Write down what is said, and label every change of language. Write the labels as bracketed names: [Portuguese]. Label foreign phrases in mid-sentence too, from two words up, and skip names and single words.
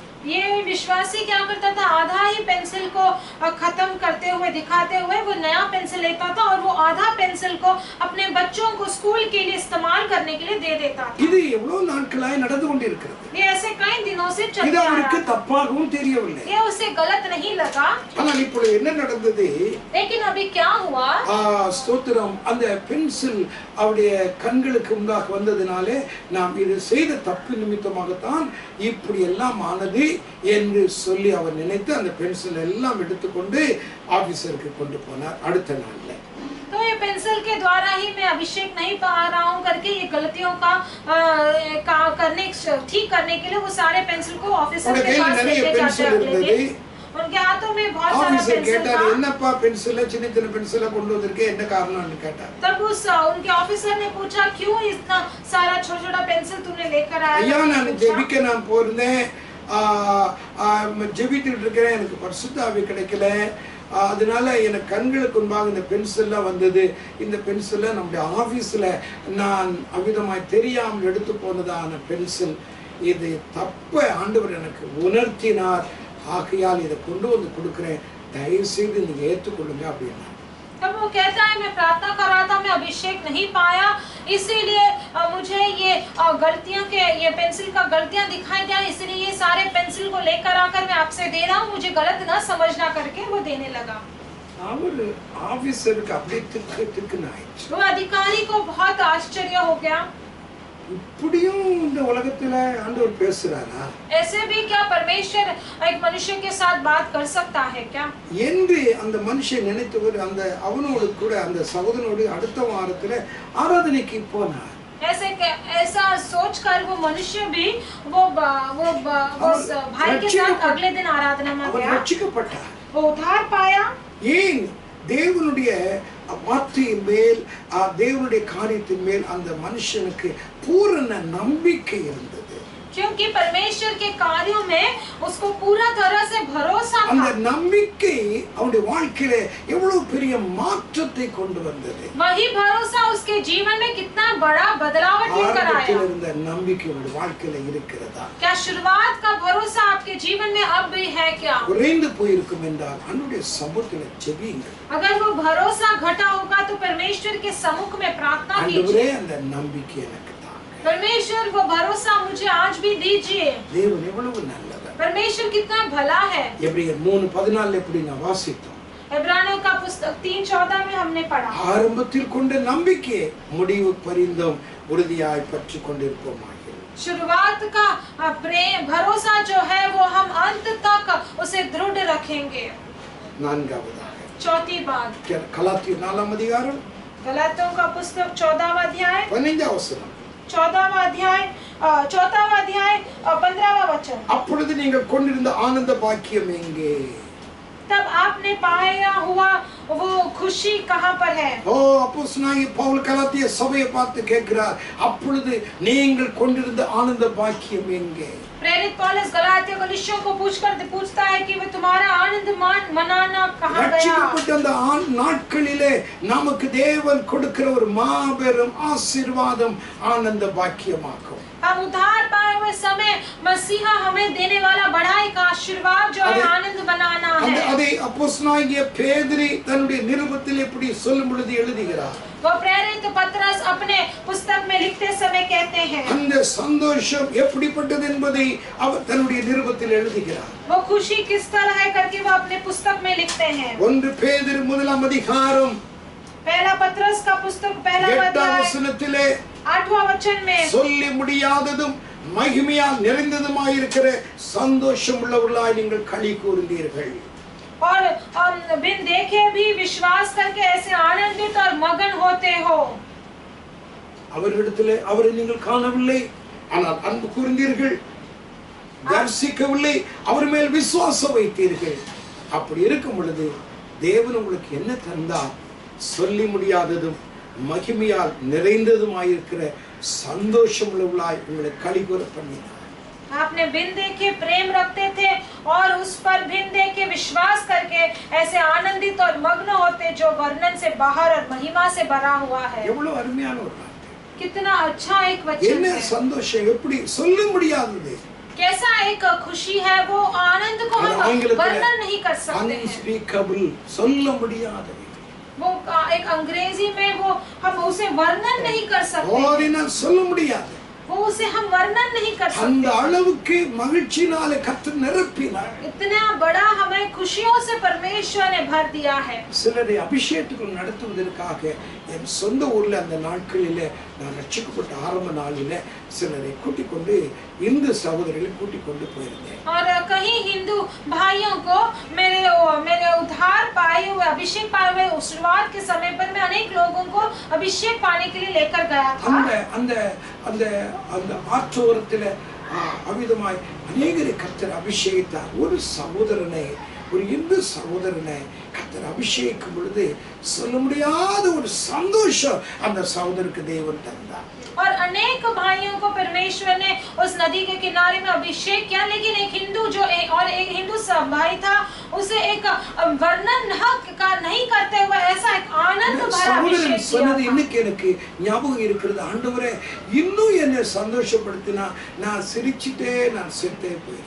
[Hindi] ये विश्वासी क्या करता था, आधा ही पेंसिल को खत्म करते हुए दिखाते हुए वो नया पेंसिल लेता था और वो आधा पेंसिल को अपने बच्चों को स्कूल के लिए इस्तेमाल करने के लिए दे देता था। [Tamil] இது எவ்வளவு நாட்களாய் நடந்து கொண்டிருக்கிறது. [Hindi] ये ऐसे कई दिनों से चल [Tamil] இது [Hindi] रहा [Tamil] அவருக்கு [Hindi] है। [Tamil] தப்பாகவும் தெரியவில்லை. [Hindi] ये उसे गलत नहीं लगा। [Tamil] ஆனால் இப்பொழுது என்ன நடந்தது? [Hindi] लेकिन अभी क्या हुआ? [Tamil] ஸ்தோத்திரம், அந்த பென்சில் அவருடைய கண்களுக்கு முன்பாக வந்ததினாலே நாம் இது செய்த தப்பு நிமித்தமாகத்தான் இப்படி எல்லாம் ஆனது என்று சொல்லி அவர் நினைத்து அந்த பென்சில் எல்லாம் எடுத்துக்கொண்டு ஆபீசருக்கு கொண்டு போனார் அடுத்த நாள்ல. [Hindi] तो ये पेंसिल के द्वारा ही मैं अभिषेक नहीं पा रहा हूँ करके ये गलतियों का ठीक करने के लिए वो सारे पेंसिल को ऑफिसर के पास लेके जाते अगले दिन। उनके हाथों में बहुत सारा [Tamil] ஆபீசர் [Hindi] पेंसिल [Tamil] கேட்டார், [Hindi] था। [Tamil] என்னப்பா பென்சில் சின்ன சின்ன பென்சிலா கொண்டு வந்திருக்கே, என்ன காரணம்னு கேட்டார். [Hindi] तब उनके ऑफिसर ने पूछा, क्यों इतना सारा छोटा छोटा पेंसिल तुमने लेकर आया? [Tamil] ஐயா, நான் ஜெபிக்க நான் போயிருந்தேன், ஜெபித்துட்டு இருக்கிறேன், எனக்கு பரிசுத்த ஆவி கிடைக்கல, அதனால எனக்கு கண்களுக்கு முன்பாக இந்த பென்சில்லாம் வந்தது. இந்த பென்சிலை நம்முடைய ஆபீஸ்ல நான் அவ்விதமாய் தெரியாமல் எடுத்து போனதான பென்சில், இது தப்ப ஆண்டவர் எனக்கு உணர்த்தினார், ஆகையால் இதை கொண்டு வந்து கொடுக்கிறேன், தயவு செய்து நீங்க ஏற்றுக்கொள்ளுங்க அப்படின்னா. [Hindi] तब वो कहता है, मैं प्रार्थना कर रहा था, मैं अभिषेक नहीं पाया, इसीलिए मुझे ये गलतियां के ये पेंसिल का गलतियां दिखाई दिया, इसलिए ये सारे पेंसिल को लेकर आकर मैं आपसे दे रहा हूँ, मुझे गलत न समझना करके वो देने लगा। [Tamil] அவர் ஆபீசருக்கு அப்படியே திக்குன்னு ஆயிடுச்சு. [Hindi] वो अधिकारी को बहुत आश्चर्य हो गया। [Tamil] இப்படியும் இந்த உலகத்துல ஆண்டவர் பேசுறாரா? [Hindi] ऐसे भी क्या परमेश्वर एक मनुष्य के साथ बात कर सकता है क्या? [Tamil] என்று அந்த மனுஷன் நினைத்தவர் அந்த அவனோடு கூட அந்த சகோதரனோடு அடுத்த வாரத்துல ஆராதனைக்கு போனார். [Hindi] ऐसा सोचकर वो मनुष्य भी वो भाई के साथ अगले दिन आराधना में [Tamil] அவர் [Hindi] गया। [Tamil] ரட்சிக்கப்பட்டார். [Hindi] वो उद्धार पाया। [Tamil] ஏன்? தேவனுடைய வார்த்தையின் மேல், தேவனுடைய காரியத்தின் மேல் அந்த மனுஷனுக்கு பூரண நம்பிக்கை இருந்தது. [Hindi] क्योंकि परमेश्वर के कार्यों में उसको पूरा तरह से भरोसा था। [Tamil] அந்த நம்பிக்கை அவனுடைய வாழ்க்கையில எவ்வளவு பெரிய மாற்றத்தை கொண்டு வந்தது. [Hindi] वही भरोसा उसके जीवन में कितना बड़ा बदलाव लेकर आया। [Tamil] ஆரம்பத்தில் இருந்த நம்பிக்கை உங்களுடைய வாழ்க்கையில இருக்கிறதா? [Hindi] क्या शुरुआत का भरोसा आपके जीवन में अब भी है क्या? [Tamil] குறைந்து போயிருக்கும் என்றால் அவனுடைய சமூகத்துல ஜெபியுங்கள். [Hindi] अगर वो भरोसा घटा होगा तो परमेश्वर के सम्मुख में प्रार्थना कीजिए। [Tamil] ஆண்டவரே, அந்த நம்பிக்கை எனக்கு தாங்க. [Hindi] परमेश्वर वो भरोसा मुझे आज भी दीजिए। [Tamil] தேவன் எவ்வளவு நல்லவர். [Hindi] परमेश्वर कितना भला है। [Tamil] எபிரேயர் 3:14 எப்படி நான் வாசித்தோம். [Hindi] इब्रानियों का पुस्तक 3:14 में हमने पढ़ा। [Tamil] ஆரம்பத்தில் கொண்ட நம்பிக்கை முடிவு பரிந்தும் உறுதியாய் பற்றி கொண்டிருப்போமாக. [Hindi] शुरुआत का प्रेम भरोसा जो है वो हम अंत तक उसे दृढ़ रखेंगे। [Tamil] நான்காவதாக [Hindi] चौथी बात, [Tamil] கலாத்தியர் 4ஆம் அதிகாரம் [Hindi] गलातियों का पुस्तक 14वां अध्याय [Tamil] 15ஆம் வசனம். [Hindi] 14वां अध्याय 14वां अध्याय 15वां वचन। [Tamil] அப்பொழுது நீங்கள் கொண்டிருந்த ஆனந்த பாக்கியம் எங்கே? [Hindi] तब आपने पाया हुआ वो खुशी कहाँ पर है? [Tamil] ஓ, அப்போஸ்தலனாகிய பவுல் கலாத்திய சபையை பார்த்து கேட்கிறார், அப்பொழுது நீங்கள் கொண்டிருந்த ஆனந்த பாக்கியம் எங்கே? [Hindi] प्रेरित पौलुस गलातिया कलीसियों को पूछता है कि वे तुम्हारा आनंद मनाना कहाँ गया? [Tamil] ரட்சிக்கப்பட்ட அந்த நாட்களிலே நமக்கு தேவன் கொடுக்கிற ஒரு மாபெரும் ஆசீர்வாதம் ஆனந்த பாக்கியமாகும். [Hindi] हम उद्धार पाए हुए समय मसीहा हमें देने वाला बड़ा एक आशीर्वाद जो है आनंद मनाना है। [Tamil] அதை அப்போஸ்தலனாகிய பேதுரு தன்னுடைய நிருபத்தில் எப்படி சொல்லும் பொழுது எழுதுகிறார். [Hindi] वो प्रेरित पतरस अपने पुस्तक में लिखते समय कहते हैं, [Tamil] அந்த சந்தோஷம் எப்படிப்பட்டது என்பதை அவர் தன்னுடைய நிருபத்தில் எழுதுகிறார். [Hindi] वो खुशी किस तरह है करके वो अपने पुस्तक में लिखते हैं। [Tamil] 1 பேதுரு 1ஆம் அதிகாரம் [Hindi] पहला पतरस का पुस्तक 1 अध्याय 8वां वचन में [Tamil] சொல்லி முடியாததும் மகிமையால் நிறைந்ததுமாயிருக்கிற சந்தோஷம் உள்ளவர்களாய் நீங்கள் களி கூர்ந்தீர்கள். [Hindi] और बिन देखे भी विश्वास करके ऐसे आनंदित और मगन होते हो। [Tamil] அவரிடத்திலே அவரை நீங்கள் காணவில்லை, ஆனால் அன்பு கூர்ந்தீர்கள், தரிசிக்கவில்லை, அவர் மேல் விசுவாசம் வைத்தீர்கள். அப்படி இருக்கும் பொழுது தேவன் உங்களுக்கு என்ன தந்தார்? சொல்லி முடியாததும் மகிமையால் நிறைந்ததுமாயிருக்கிற சந்தோஷம் உள்ளவர்களாய் உங்களை களி கூற பண்ணினார். [Hindi] आपने बिन देखे प्रेम रखते थे और उस पर बिन देखे विश्वास करके ऐसे आनंदित और मग्न होते जो वर्णन से बाहर और महिमा से भरा हुआ है। [Tamil] எவ்வளவு அருமையான ஒரு வார்த்தை. [Hindi] कितना अच्छा एक वचन [Tamil] என்ன [Hindi] है, [Tamil] சந்தோஷம், எப்படி சொல்ல முடியாதது. [Hindi] कैसा एक खुशी है, वो आनंद को [Tamil] அது [Hindi] हम [Tamil] ஆங்கிலத்துல [Hindi] वर्णन नहीं कर सकते हैं। [Tamil] unspeakable, சொல்ல முடியாதது. [Hindi] वो एक अंग्रेजी में वो हम उसे वर्णन नहीं कर सकते, [Tamil] ஓதினால் சொல்ல முடியாது. [Hindi] वो उसे हम वर्णन नहीं कर [Tamil] அந்த [Hindi] सकते। [Tamil] அளவுக்கு மகிழ்ச்சினாலே கர்த்தர் நிரப்பினார். [Hindi] इतना बड़ा हमें खुशियों से परमेश्वर ने भर दिया है। [Tamil] சிலரை அபிஷேகம் நடத்துவதற்காக என் சொந்த ஊர்ல அந்த நாட்களிலே நான் ரட்சிக்கப்பட்ட ஆரம்ப நாளிலே சிலரை கூட்டிக் கொண்டு இந்து சகோதரர்களை கூட்டிக் கொண்டு போயிருந்தேன். [Hindi] और कहीं हिंदू भाइयों को मेरे उद्धार पाए हुए, अभिषेक पाए हुए शुरुआत के समय पर मैं अनेक लोगों को अभिषेक पाने के लिए लेकर गया था। [Tamil] அந்த அந்த அந்த ஆற்றோரத்தில அவிதமாய் அநேகரை கர்த்தர் அபிஷேகித்தார். ஒரு சகோதரனை, ஒரு இந்து சகோதரனை கர்த்தர் அபிஷேகிக்கும் பொழுது சொல்ல முடியாத ஒரு சந்தோஷம் அந்த சகோதரருக்கு தேவன் தந்தார். [Hindi] और अनेक भाइयों को परमेश्वर ने उस नदी के किनारे में अभिषेक किया, लेकिन एक हिंदू एक हिंदू भाई था, उसे एक वर्णन नहीं करते हुए ऐसा एक आनंद भरा अभिषेक [Tamil] சொன்னது [Hindi] किया [Tamil] இன்னைக்கு எனக்கு ஞாபகம் இருக்கிறது. ஆண்டவரே இன்னும் என்னை சந்தோஷப்படுத்தினா நான் சிரிச்சிட்டே நான் செத்தே போயிருந்தேன்.